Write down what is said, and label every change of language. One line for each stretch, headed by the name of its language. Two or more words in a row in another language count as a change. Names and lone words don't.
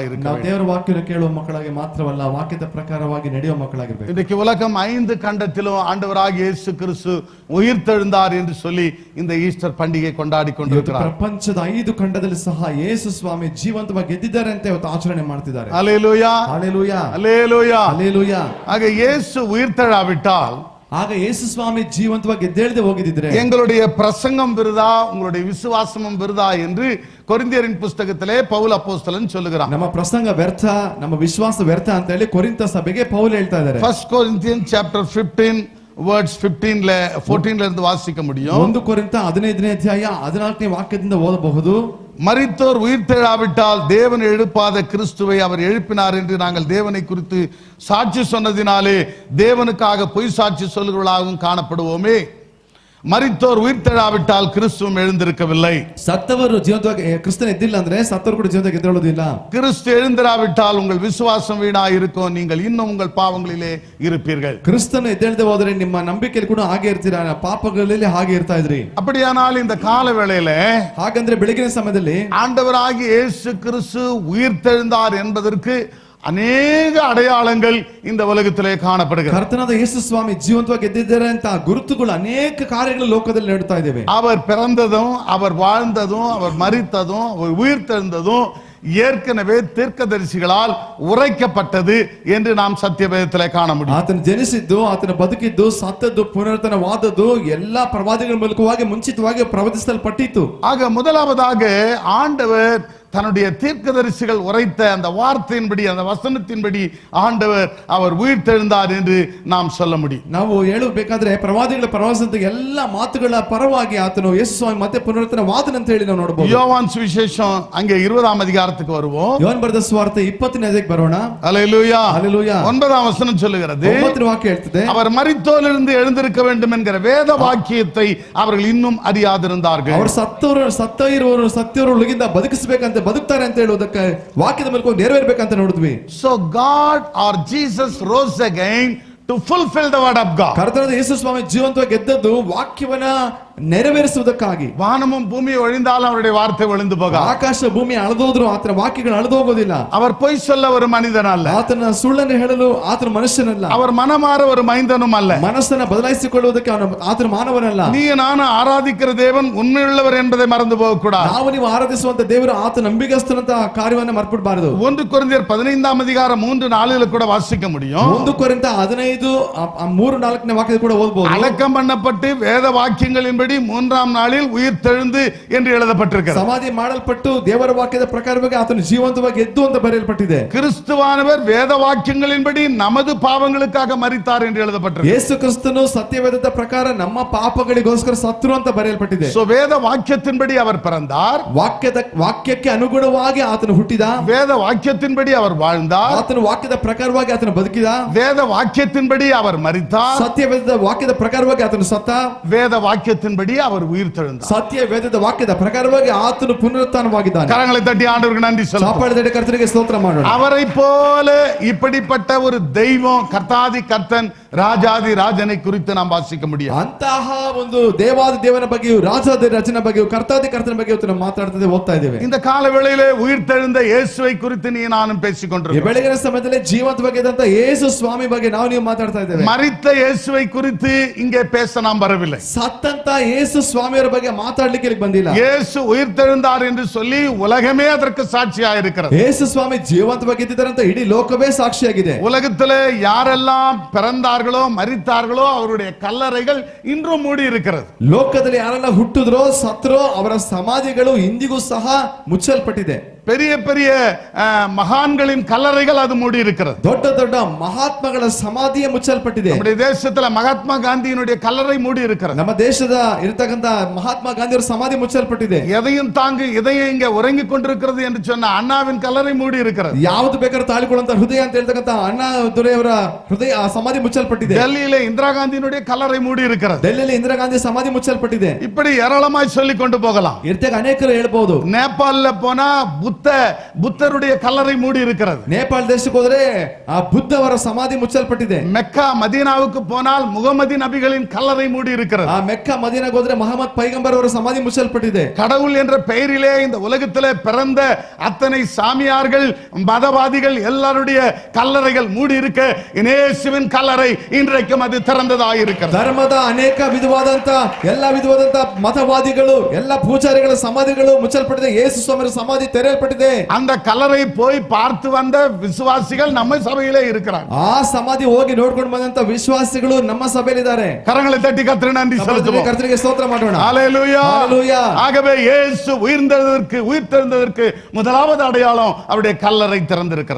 Kannada: ನಾವು
Tamil: இருக்கிறோம்.
Kannada: ದೇವರ ವಾಕ್ಯವನ್ನು ಕೇಳುವ ಮಕ್ಕಳಾಗಿ ಮಾತ್ರವಲ್ಲ, ವಾಕ್ಯದ ಪ್ರಕಾರವಾಗಿ ನಡೆಯುವ ಮಕ್ಕಳಾಗಿರಬೇಕು.
Tamil: இன்றைக்கு உலகம் 5 கண்டத்திலும் ஆண்டவராகிய இயேசு கிறிஸ்து உயிர்த்தெழுந்தார் என்று சொல்லி இந்த ஈஸ்டர் பண்டிகை கொண்டாடி கொண்டிருக்கிறார்.
Kannada: ಪ್ರಪಂಚದ 5 ಖಂಡದಲ್ಲಿ ಸಹ ಯೇಸು ಸ್ವಾಮಿ ಜೀವಂತವಾಗಿ ಎದ್ದಿದ್ದಾರೆ ಅಂತ ಇವತ್ತು ಆಚರಣೆ ಮಾಡ್ತಿದ್ದಾರೆ.
Tamil: ஹல்லேலூயா, ஹல்லேலூயா, ஹல்லேலூயா. ஹல்லேலூயா. ஆக இயேசு உயிர்த்தெழாவிட்டால்,
Kannada: ಆಗ ಯೇಸು ಸ್ವಾಮಿ ಜೀವಂತವಾಗಿ ಎದ್ದೇಳದೆ ಹೋಗಿದ್ದಿದ್ರೆ
Tamil: எங்களுடைய பிரசங்கம் விருதா, உங்களுடைய விசுவாசமும் விருதா என்று கொரிந்தியரின் புஸ்தகத்திலே பவுல் அப்போஸ்தலன் சொல்லுகிறார்.
Kannada: ನಮ್ಮ ಪ್ರಸಂಗ ವ್ಯರ್ಥ, ನಮ್ಮ ವಿಶ್ವಾಸ ವ್ಯರ್ಥ ಅಂತ ಹೇಳಿ ಕೊರಿಂಥ ಸಭೆಗೆ ಪೌಲ್ ಹೇಳ್ತಾ ಇದ್ದಾರೆ.
Tamil: 1
English: Corinthians chapter 15 verse 14
Tamil: இருந்து வாசிக்க முடியும்.
Kannada: 1 ಕೊರಿಂಥ 15ನೇ ಅಧ್ಯಾಯ 14ನೇ ವಾಕ್ಯದಿಂದ ಓದಬಹುದು.
Tamil: மரித்தோர் உயிர்த்தெழாவிட்டால் தேவன் எழுப்பாத கிறிஸ்துவை அவர் எழுப்பினார் என்று நாங்கள் தேவனை குறித்து சாட்சி சொன்னதினாலே தேவனுக்காக பொய் சாட்சி சொல்லுகிறவர்களாகவும் காணப்படுவோமே. மரித்தோர் உயிர்த்தெழாவிட்டால் கிறிஸ்துவும் எழுந்திருக்கவில்லை.
Kannada: ಸತ್ತವರು ಜೀವಂತವಾಗಿ ಕ್ರಿಸ್ತನ ಎದ್ದಿಲ್ಲ ಅಂದ್ರೆ ಸತ್ತವರು ಕೂಡ ಜೀವಂತವಾಗಿ ಎದ್ದೇಳೋದಿಲ್ಲ.
Tamil: கிறிஸ்து எழுந்திராவிட்டால் உங்கள் விசுவாசம் வீணாய் இருக்கும், நீங்கள் இன்னும் உங்கள் பாவங்களிலே இருப்பீர்கள்.
Kannada: ಕ್ರಿಸ್ತನ ಎದ್ದೇಳದೆ ಹೋದರೆ ನಿಮ್ಮ ನಂಬಿಕೆಯಲ್ಲಿ ಕೂಡ ಹಾಗೆ ಇರ್ತೀರಾ, ಪಾಪಗಳಲ್ಲಿ ಹಾಗೆ ಇರ್ತಾ ಇದ್ರಿ.
Tamil: அப்படியானால் இந்த கால வேளையில
Kannada: ಹಾಗಂದ್ರೆ ಬೆಳಗಿನ ಸಮಯದಲ್ಲಿ
Tamil: ஆண்டவராகிய இயேசு கிறிஸ்து உயிர்த்தெழுந்தார் என்பதற்கு அநேக அடையாளங்கள் இந்த உலகத்திலே ಕಾಣப்படுகிறது.
Kannada: ಕರ್ತನಾದ ಯೇಸು ಸ್ವಾಮಿ ಜೀವಂತವಾಗಿ ಎದ್ದಿದ್ದಾರೆ ಅಂತ ಗುರುತುಗಳು ಅನೇಕ ಕಾರ್ಯಗಳು ಲೋಕದಲ್ಲಿ ನಡೆಯುತ್ತಾ ಇದ್ದೇವೆ.
Tamil: அவர் பிறந்ததும் அவர் வாழ்ந்ததும் அவர் மரித்ததும் அவர் உயிர்த்தெழுந்ததும் ஏற்கனவே தீர்க்கதரிசிகளால் உரைக்கப்பட்டது என்று நாம் சத்தியவேதத்திலே காண முடியும்.
Kannada: ಆತನು ಜನಿಸಿದ್ದು, ಆತನ ಬದುಕಿದ್ದು, ಸತ್ತದ್ದು, ಪುನರುತ್ಥಾನವಾದದ್ದು ಎಲ್ಲಾ ಪ್ರವಾದಿಗಳ ಮೂಲಕವಾಗಿ ಮುಂಚಿತವಾಗಿ ಪ್ರವಚಿಸಲ್ಪಟ್ಟಿತ್ತು.
Tamil: ஆக முதலாவதாக ஆண்டவர் தன்னுடைய தீர்க்கதரிசிகள் உரைத்த அந்த வார்த்தையின்படி, அந்த வசனத்தின்படி ஆண்டவர் அவர் உயிர்த்தெழுந்தார் என்று நாம் சொல்ல முடியும்.
Kannada: ನಾವು ಹೇಳಬೇಕಾದ್ರೆ ಪ್ರವಾದಿಗಳ ಪ್ರವಾಸದ ಎಲ್ಲಾ ಮಾತುಗಳ ಪರವಾಗಿ ಆತನು ಯೇಸು ಸ್ವಾಮಿ ಮತ್ತೆ ಪುನರುತ್ಥಾನವಾದನು ಅಂತ ಹೇಳಿ ನಾವು ನೋಡಬಹುದು.
Tamil: யோவான் சுவிசேஷம் அங்கே 20ஆம் அதிகாரத்துக்கு வருவோம்.
Kannada: ಯೋಹಾನ ಬರೆದ ಸುವಾರ್ತೆ 20ನೇ ಅಧ್ಯಾಯಕ್ಕೆ ಬರೋಣ.
Tamil: அல்லேலூயா. அல்லேலೂயா. 9ஆம் வசனம் சொல்லுகிறது,
Kannada: 9ನೇ ವಾಕ್ಯ ಹೇಳ್ತದೆ,
Tamil: அவர் மரித்தோரிலிருந்து எழுந்திருக்க வேண்டும் என்கிற வேத வாக்கியத்தை அவர்கள் இன்னும் அறியாதிருந்தார்கள்.
Kannada: ಅವರು ಸತ್ತವರು ಒಳಗಿಂದ ಬದುಕಿಸಬೇಕಂತ ಬದುಕ್ತಾರೆ ಅಂತ ಹೇಳುವುದಕ್ಕೆ ವಾಕ್ಯದ ಮೂಲಕ ನೆರವೇರಬೇಕಂತ ನೋಡಿದ್ವಿ.
English: So God or Jesus rose again to fulfill the word of God.
Kannada: ಕರ್ತನಾದ ಯೇಸು ಸ್ವಾಮಿ ಜೀವಂತವಾಗಿ ಎದ್ದದ್ದು ವಾಕ್ಯವನ್ನ ನೆರವೇರಿಸುವುದಕ್ಕಾಗಿ.
Tamil: வானமும் பூமி ஒழிந்தாலும் அவருடைய வார்த்தை ஒழிந்து போகாது.
Kannada: ಆಕಾಶ ಭೂಮಿ ಅಳದೋದ್ರು ಆತನ ವಾಕ್ಯಗಳು ಅಳದು ಹೋಗೋದಿಲ್ಲ.
Tamil: அவர் பொய் சொல்ல ஒரு மனிதன் அல்ல,
Kannada: ಆತನ ಸುಳ್ಳನ್ನು ಹೇಳಲು ಆತನ ಮನುಷ್ಯನಲ್ಲ,
Tamil: அவர் மனமாற ஒரு மைந்தனும் அல்ல,
Kannada: ಮನಸ್ಸನ್ನ ಬದಲಾಯಿಸಿಕೊಳ್ಳುವುದಕ್ಕೆ ಆತನ ಮಾನವನಲ್ಲ.
Tamil: நீ நான் ஆராதிக்கிற தேவன் உண்மையுள்ளவர் என்பதை மறந்து போக கூடாது.
Kannada: ನಾವು ನೀವು ಆರಾಧಿಸುವಂತ ದೇವರು ಆತ ನಂಬಿಗಸ್ತನಂತ ಕಾರ್ಯವನ್ನು ಮರೆತುಬಿಡಬಾರದು.
Tamil: 1 ಕೊರಿಂಥಿಯர் 15ಆம் அதிகாரம் 3-4 கூட வாசிக்க முடியும்.
Kannada: 1 ಕೊರಿಂಥ 15:3-4 ವಾಕ್ಯದ ಕೂಡ ಓದಬಹುದು.
Tamil: அடக்கம் பண்ணப்பட்டு வேத வாக்கியங்களின்படி 3ஆம் நாளில் உயிர்த்தெழுந்து என்று எழுதப்பட்டிருக்கிறது.
Kannada: ಸಮಾಧಿ ಮಾಡಲ್ಪಟ್ಟು ದೇವರ ವಾಕ್ಯದ ಪ್ರಕಾರವಾಗಿ ಆತನು ಜೀವಂತವಾಗಿ ಎದ್ದು ಅಂತ ಬರೆಯಲ್ಪಟ್ಟಿದೆ.
Tamil: கிறிஸ்துவானவர் வேத வாக்கியங்களின்படி நமது பாவங்களுக்காக மரித்தார் என்று எழுதப்பட்டிருக்கிறது.
Kannada: ಯೇಸು ಕ್ರಿಸ್ತನು ಸತ್ಯವೇದದ ಪ್ರಕಾರ ನಮ್ಮ ಪಾಪಗಳಿಗೋಸ್ಕರ ಸತ್ರು ಅಂತ ಬರೆಯಲ್ಪಟ್ಟಿದೆ.
Tamil: சோ வேத வாக்கியத்தின்படி அவர் பிறந்தார்,
Kannada: ವಾಕ್ಯಕ್ಕೆ ಅನುಗುಣವಾಗಿ ಆತನು ಹುಟ್ಟಿದ,
Tamil: வேத வாக்கியத்தின்படி அவர் வாழ்ந்தார்,
Kannada: ಆತನ ವಾಕ್ಯದ ಪ್ರಕಾರವಾಗಿ ಆತನು ಬದುಕಿದ,
Tamil: வேத வாக்கியத்தின்படி அவர் மரித்தார்,
Kannada: ಸತ್ಯವೇದದ ವಾಕ್ಯದ ಪ್ರಕಾರವಾಗಿ ಆತನು ಸತ್ತ,
Tamil: வேத வாக்கியத்தின்படி அவர் உயிர்த்தெழுந்தார்.
Kannada: ಸತ್ಯವೇದದ ವಾಕ್ಯದ ಪ್ರಕಾರವಾಗಿ ಆತನು ಪುನರುತ್ಥಾನವಾಗಿದ್ದಾನೆ.
Tamil: கரங்களை தட்டி ஆண்டவருக்கு நன்றி சொல்லுவோம்.
Kannada: ಚಾಪಾಡಿ ಕರ್ತನಿಗೆ ಸ್ತೋತ್ರ ಮಾಡೋಣ.
Tamil: அவரை போல இப்படிப்பட்ட ஒரு தெய்வம், கர்த்தாதி கர்த்தன், ராஜாதி ராஜனை குறித்து நாம் வாசிக்க முடியும்.
Kannada: ಅಂತಹ ಒಂದು ದೇವಾದಿ ದೇವನ ಬಗ್ಗೆಯೂ ರಾಜಾದಿ ರಾಜನ ಬಗ್ಗೆಯೂ ಕರ್ತಾದಿ ಕರ್ತನ ಬಗ್ಗೆ ನಾವು ಮಾತಾಡ್ತದೆ ಓದ್ತಾ ಇದ್ದೇವೆ.
Tamil: இந்த கால வேளையிலே உயிர்த்தெழுந்த இயேசுவை குறித்து நீ நானும் பேசிக்கொண்டிருக்கிறோம்.
Kannada: ಈ ಬೆಳಗಿನ ಸಮಯದಲ್ಲಿ ಜೀವಂತವಾಗಿದ್ದಂತ ಯೇಸು ಸ್ವಾಮಿ ಬಗ್ಗೆ ನಾವು ನೀವು ಮಾತಾಡ್ತಾ ಇದ್ದೇವೆ.
Tamil: மரித்த இயேசுவை குறித்து இங்கே பேச நாம் வரவில்லை.
Kannada: ಸತ್ತಂತ ಯೇಸು ಸ್ವಾಮಿಯವರ ಬಗ್ಗೆ ಮಾತಾಡ್ಲಿಕ್ಕೆ ಇಲ್ಲಿ ಬಂದಿಲ್ಲ.
Tamil: இயேசு உயிர்த்தெழுந்தார் என்று சொல்லி உலகமே அதற்கு சாட்சியாக இருக்கிறது.
Kannada: ಯೇಸು ಸ್ವಾಮಿ ಜೀವಂತವಾಗಿದ್ದಾರೆ ಅಂತ ಇಡೀ ಲೋಕವೇ ಸಾಕ್ಷಿಯಾಗಿದೆ.
Tamil: உலகத்திலே யாரெல்லாம் பிறந்தார்களோ மரித்தார்களோ அவருடைய கல்லறைகள் இன்றும் மூடி இருக்கிறது.
Kannada: ಲೋಕದಲ್ಲಿ ಯಾರೆಲ್ಲ ಹುಟ್ಟಿದ್ರೋ ಸತ್ರೋ ಅವರ ಸಮಾಧಿಗಳು ಇಂದಿಗೂ ಸಹ ಮುಚ್ಚಲ್ಪಟ್ಟಿದೆ.
Tamil: பெரிய பெரிய மகான்களின் கல்லறைகள் அது மூடி இருக்கிறது.
Kannada: ದೊಡ್ಡ ದೊಡ್ಡ ಮಹಾತ್ಮಗಳ ಸಮಾಧಿಯೇ ಮುಚ್ಚಲ್ಪಟ್ಟಿದೆ.
Tamil: நம்முடைய தேசத்துல மகாத்மா காந்தியினுடைய கல்லறை மூடி இருக்கிறது.
Kannada: ನಮ್ಮ ದೇಶದ ಇರತಕ್ಕಂತ ಮಹಾತ್ಮ ಗಾಂಧಿಯವರ ಸಮಾಧಿ ಮುಚ್ಚಲ್ಪಟ್ಟಿದೆ.
Tamil: எதையும் தாங்கு இதயம் இங்க உறங்கிக் கொண்டிருக்கிறது என்று சொன்ன அண்ணாவின் கல்லறை மூடி இருக்கிறது.
Kannada: ಯಾವುದು ಬೇಕಾದ್ರೂ ತಾಳಿಕೊಳ್ಳುವಂತ ಹೃದಯ ಅಂತ ಹೇಳ್ತಕ್ಕಂತ ಅಣ್ಣಾ ದೊರೆಯವರ ಹೃದಯ ಸಮಾಧಿ ಮುಚ್ಚಲ್ಪಟ್ಟಿದೆ.
Tamil: டெல்லியில இந்திரா காந்தியினுடைய கல்லறை மூடி இருக்கிறது.
Kannada: ಡೆಲ್ಲಿಯಲ್ಲಿ ಇಂದಿರಾ ಗಾಂಧಿ ಸಮಾಧಿ ಮುಚ್ಚಲ್ಪಟ್ಟಿದೆ.
Tamil: இப்படி ஏராளமாய் சொல்லிக் கொண்டு போகலாம்.
Kannada: ಇರ್ತಾಗ ಅನೇಕರು ಹೇಳ್ಬಹುದು.
Tamil: நேபாளல போனா புத்தருடைய கல்லறை மூடி இருக்கிறது.
Kannada: ನೇಪಾಳ ದೇಶಕ್ಕೆ ಹೋದ್ರೆ ಆ ಬುದ್ಧವರ ಸಮಾಧಿ ಮುಚ್ಚಲ್ಪಟ್ಟಿದೆ.
Tamil: மெக்கா மதீனாவுக்கு போனால் முகமது நபிகளின் கல்லறை மூடி இருக்கிறது.
Kannada: ಆ ಮೆಕ್ಕಾ ಮದೀನಾಗೆ ಹೋದ್ರೆ ಮಹಮ್ಮದ್ ಪೈಗಂಬರ್ ಅವರ ಸಮಾಧಿ ಮುಚ್ಚಲ್ಪಟ್ಟಿದೆ.
Tamil: கடவுள் என்ற பெயரிலே இந்த உலகத்திலே பிறந்த அத்தனை சாமியார்கள், மதவாதிகள் எல்லாருடைய கல்லறைகள் மூடி இருக்க இயேசுவின் கல்லறை இன்றைக்கும் அது திறந்ததாக இருக்கிறது.
Kannada: ಧರ್ಮದ ಅನೇಕ ವಿಧವಾದಂತ ಎಲ್ಲಾ ವಿಧವಾದಂತ ಮತವಾದಿಗಳು ಎಲ್ಲ ಪೂಜಾರಿಗಳ ಸಮಾಧಿಗಳು ಮುಚ್ಚಲ್ಪಟ್ಟಿದೆ. ಯೇಸು ಸ್ವಾಮಿಯ ಸಮಾಧಿ ತೆರೆಯಲ್ಪಟ್ಟಿದೆ.
Tamil: அந்த கல்லறை போய் பார்த்து வந்த விசுவாசிகள் நம்ம சபையிலே இருக்கிறாங்க.
Kannada: ಆ ಸಮಾಧಿ ಹೋಗಿ ನೋಡ್ಕೊಂಡು ಬಂದಂತ ವಿಶ್ವಾಸಿಗಳು ನಮ್ಮ ಸಭೆಯಲ್ಲಿದ್ದಾರೆ.
Tamil: கரங்களை தட்டி கர்த்தருக்கு நன்றி செலுத்துவோம்.
Kannada: ಕರ್ತನಿಗೆ ಸ್ತೋತ್ರ ಮಾಡೋಣ.
Tamil: ஹalleluya. ஹalleluya. ஆகவே இயேசு உயிர்த்தெழுந்ததற்கு முதலாவது அடையாளம் அவருடைய கல்லறை திறந்திருக்கிறது.